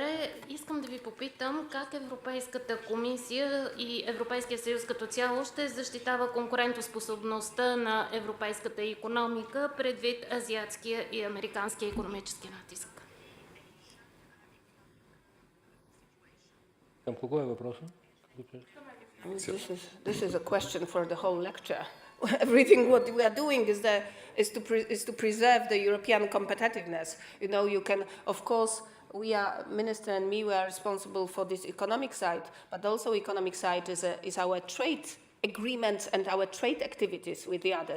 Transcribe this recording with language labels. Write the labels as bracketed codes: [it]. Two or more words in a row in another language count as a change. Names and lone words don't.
[bg] Искам да ви попитам как Европейската комисия и Европейския съюз като цяло ще защитава конкурентоспособността на европейската икономика предвид азиатския и американския икономически натиск. Към кого е въпросът? [en] This is a question for the whole lecture. Everything what we are doing is to preserve the European competitiveness. You know, you can, of course, we are, Minister and me, we are responsible for this economic side, but also economic side is our trade agreements and our trade activities with the others.